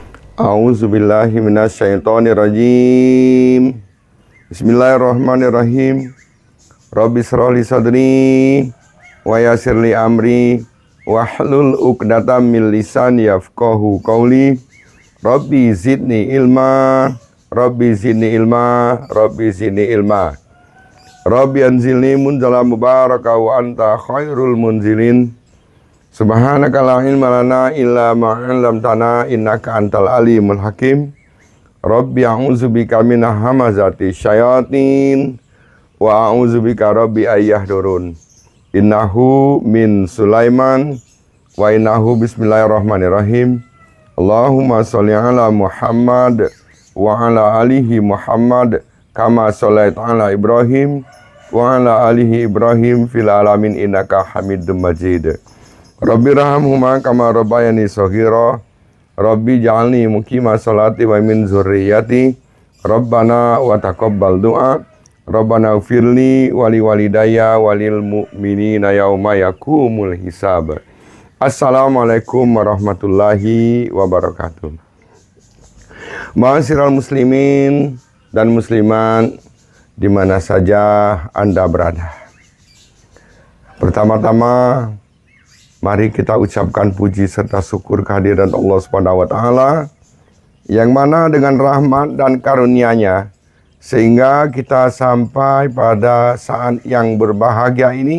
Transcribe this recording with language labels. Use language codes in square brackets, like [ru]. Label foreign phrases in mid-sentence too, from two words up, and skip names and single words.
[ar] أعوذ بالله من الشيطان الرجيم. بسم الله الرحمن الرحيم. رب اشرح لي صدري ويسر لي أمري واحلل عقدة من لساني يفقهوا قولي. رب زدني علما، رب زدني علما، رب زدني علما. رب أنزلني منزلا مباركا وأنت خير المنزلين. سبحانك لا علم لنا إلا ما علمتنا إنك أنت العليم الحكيم. رب أعوذ بك من همزات الشياطين وأعوذ بك رب أن يحضرون. إنه من سليمان وإنه بسم الله الرحمن الرحيم. اللهم صل على محمد وعلى آل محمد كما صليت على إبراهيم وعلى آل إبراهيم في العالمين إنك حميد مجيد. رب ارحمهما كما ربياني صغيرا. رب اجعلني مقيم الصلاة ومن ذريتي. ربنا وتقبل دعاء. ربنا اغفر لي ولوالدي وللمؤمنين يوم يقوم الحساب. السلام عليكم ورحمة الله وبركاته. معاشر المسلمين [id] dan muslimat di mana saja Anda berada. Pertama-tama mari kita ucapkan puji serta syukur kehadiran Allah [ar] سبحانه وتعالى [id] yang mana dengan rahmat dan karunia-Nya sehingga kita sampai pada saat yang berbahagia ini.